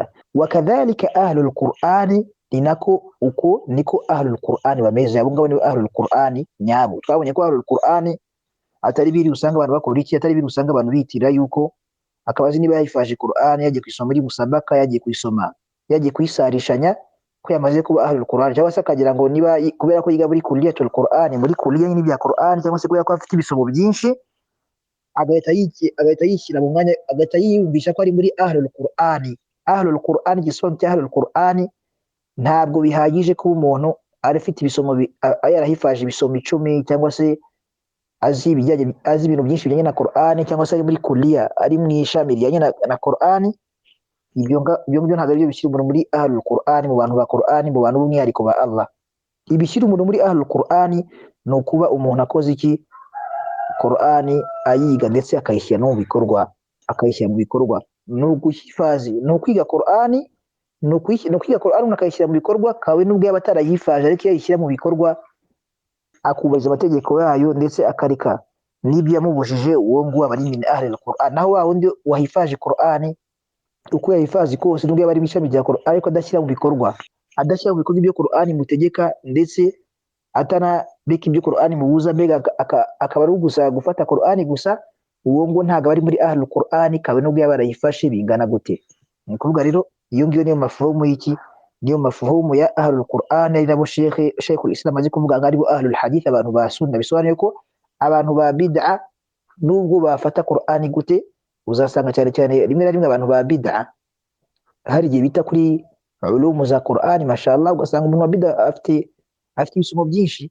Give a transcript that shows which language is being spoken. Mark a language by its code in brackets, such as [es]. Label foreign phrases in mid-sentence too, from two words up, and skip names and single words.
[rw] Wakadhalika [ar] أهل القرآن, [rw] niko [ar] أهل القرآن [rw] bameze, abo ngabo ni [ar] أهل القرآن [rw] nyabo. Twabonye ko [ar] أهل القرآن [rw] atari biri usanga abantu bakora iki, atari biri usanga abantu bitira yuko akabazi niba yayifaje qur'ani, yagiye kwisoma muri musabaka, yagiye kuyisarishanya ko yamaze kuba [ar] أهل القرآن, [rw] cyangwa se akagira ngo niba kubera ko yiga muri [ar] كلية القرآن, [rw] muri kulliya n'ibya qur'ani, cyangwa se kubera ko afite ibisomo byinshi, agahita yishyira mu mwanya, agahita yiyumvisha ko ari muri [ar] أهل القرآن. أهل القرآن, [rw] igisobanuro cya [ar] أهل القرآن, [rw] ntabwo bihagije kuba umuntu arafite ibisomo, yarahifaje ibisomo 10, cyangwa se azi ibintu byinshi bijyanye na Qur'ani, cyangwa se ari muri kuliya, ari mu ishami rijyanye na Qur'ani. Ibyo ntabwo ari byo bishyira umuntu muri [ar] أهل القرآن, [rw] mu bantu ba Qur'ani, mu bantu b'umwihariko ba Allah. Ibishyira umuntu muri [ar] أهل القرآن [rw] ni ukuba umuntu akoze iki, Qur'ani ayiga ndetse akayishyira no mu bikorwa, ni uguhifazi, ni ukwiga Qur'ani, kwiga Qur'ani umuntu akayishyira mu bikorwa, kawe nubwo yaba atarayifaje, ariko yayishyira mu bikorwa, akubahiriza amategeko yayo, ndetse akareka n'ibyo yamubujije, uwo nguwo aba ari [ar] من أهل القرآن. [rw] Naho wa wundi wahifaje Qur'ani, uko yahifaje kose, nubwo yaba ari ishami rya Qur'ani, ariko adashyira mu bikorwa ibyo Qur'ani mutegeka, ndetse atanabika ibyo Qur'ani mubuza, mbega akaba ari gusa gufata Qur'ani gusa, uwo ngo ntabwo ari muri [ar] أهل القرآن, [rw] kawe nubwo yaba yarayifashe bingana gute. Ni kuvuga rero iyo ngiyo niyo mafuhumu y'iki, niyo mafuhumu ya [ar] أهل القرآن, [rw] ari nabo Sheikhul Islam azi kuvuga ngo ari bo [ar] أهل الحديث, [rw] abantu ba sunna. Bisobanuye ko abantu ba bid'a nubwo bafata Qur'ani gute, uzasanga cyane rimwe na rimwe abantu ba bid'a hari igihe bita kuri ulumu za Qur'ani, mashallah, ugasanga umuntu wa bid'a afite ibisomo byinshi.